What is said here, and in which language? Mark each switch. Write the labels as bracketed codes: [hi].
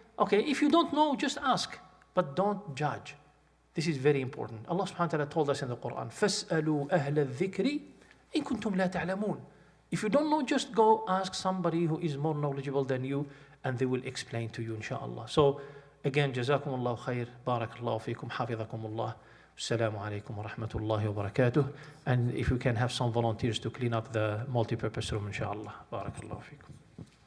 [en] Okay, if you don't know, just ask, but don't judge. This is very important. Allah subhanahu wa ta'ala told us in the Quran, [ar] فَاسْأَلُوا أَهْلَ الذِّكْرِ إِن كُنْتُمْ لَا تَعْلَمُونَ. [en] If you don't know, just go ask somebody who is more knowledgeable than you, and they will explain to you, inshallah. So, again, [ar] جزاكم الله خير, بارك الله فيكم, حفظكم الله. Assalamu alaikum wa rahmatullahi wa barakatuh. [en] And if we can have some volunteers to clean up the multi-purpose room, inshallah. [ar] Barakallahu feekum.